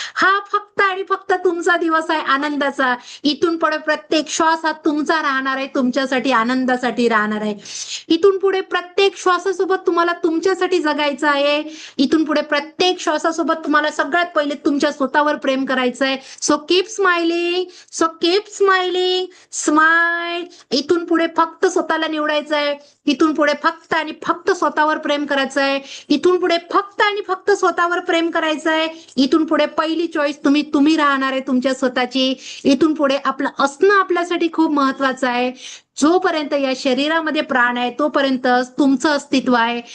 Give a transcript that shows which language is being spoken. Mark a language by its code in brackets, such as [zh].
[mr] हा फक्त आणि फक्त तुमचा दिवस आहे आनंदाचा. इथून पुढे प्रत्येक श्वास हा तुमचा राहणार आहे, तुमच्यासाठी आनंदासाठी राहणार आहे. इथून पुढे प्रत्येक श्वासासोबत तुम्हाला तुमच्यासाठी जगायचं आहे. इथून पुढे प्रत्येक श्वासासोबत तुम्हाला सगळ्यात पहिले तुमच्या स्वतःवर प्रेम करायचं आहे. [en] So keep smiling, so keep smiling. Smile. [mr] इथून पुढे फक्त स्वतःला निवडायचं आहे. इथून पुढे फक्त आणि फक्त स्वतःवर प्रेम करायचं आहे. इथून पुढे फक्त आणि फक्त स्वतःवर प्रेम करायचं आहे. इथून पुढे पहिली चॉईस तुम्ही राहणार आहे तुमच्या स्वतःची. इथून पुढे आपलं असणं आपल्यासाठी खूप महत्वाचं आहे. जोपर्यंत या शरीरामध्ये प्राण आहे तोपर्यंत तुमचं अस्तित्व आहे.